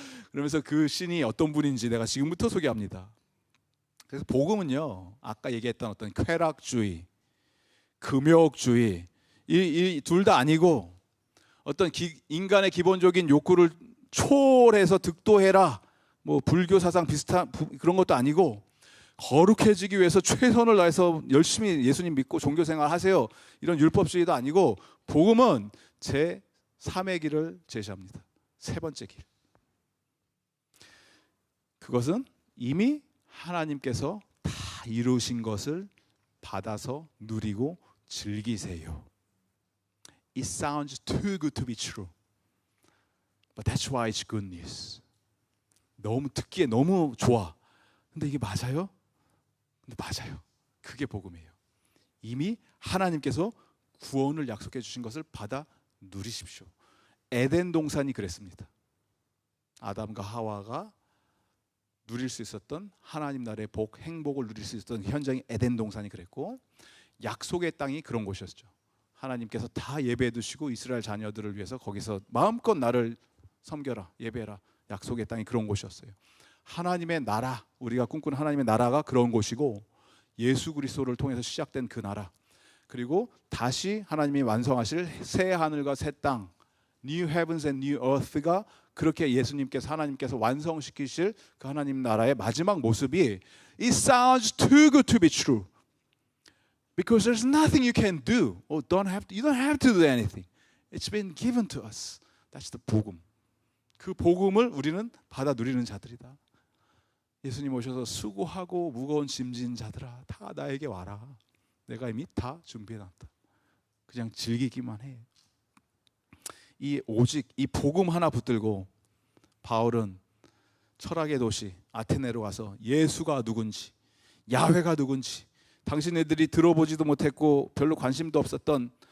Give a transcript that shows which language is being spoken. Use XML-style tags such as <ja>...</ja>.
<ko>그러면서 그 신이 어떤 분인지 내가 지금부터 소개합니다. 그래서 복음은요, 아까 얘기했던 어떤 쾌락주의, 금욕주의, 이 둘 다 아니고 어떤 인간의 기본적인 욕구를 초월해서 득도해라, 뭐 불교 사상 비슷한 그런 것도 아니고 거룩해지기 위해서 최선을 다해서 열심히 예수님 믿고 종교 생활 하세요, 이런 율법주의도 아니고 복음은 제 3의 길을 제시합니다. 세 번째 길. 그것은 이미 하나님께서 다 이루신 것을 받아서 누리고 즐기세요.</ko> <en>It sounds too good to be true. But that's why it's good news.</en> <ko>너무 듣기에 너무 좋아. 근데 이게 맞아요? 근데 맞아요. 그게 복음이에요. 이미 하나님께서 구원을 약속해 주신 것을 받아 누리십시오. 에덴 동산이 그랬습니다. 아담과 하와가 누릴 수 있었던 하나님 나라의 복, 행복을 누릴 수 있었던 현장이 에덴 동산이 그랬고, 약속의 땅이 그런 곳이었죠. 하나님께서 다 예배해 두시고 이스라엘 자녀들을 위해서 거기서 마음껏 나를 섬겨라, 예배해라. 약속의 땅이 그런 곳이었어요. 하나님의 나라, 우리가 꿈꾸는 하나님의 나라가 그런 곳이고, 예수 그리스도를 통해서 시작된 그 나라, 그리고 다시 하나님이 완성하실 새 하늘과 새 땅,</ko> <en>New Heavens and New Earth</en> <ko>가 그렇게 예수님께서, 하나님께서 완성시키실 그 하나님 나라의 마지막 모습이</ko> <en>It sounds too good to be true. Because there's nothing you can do. You don't have to do anything. It's been given to us. That's the 복음.</en> <ko>그 복음을 우리는 받아 누리는 자들이다. 예수님 오셔서 수고하고 무거운 짐진 자들아, 다 나에게 와라. 내가 이미 다 준비해놨다. 그냥 즐기기만 해. 오직 이 복음 하나 붙들고 바울은 철학의 도시 아테네로 와서 예수가 누군지, 야훼가 누군지, 당신네들이 들어보지도 못했고 별로 관심도 없었던</ko>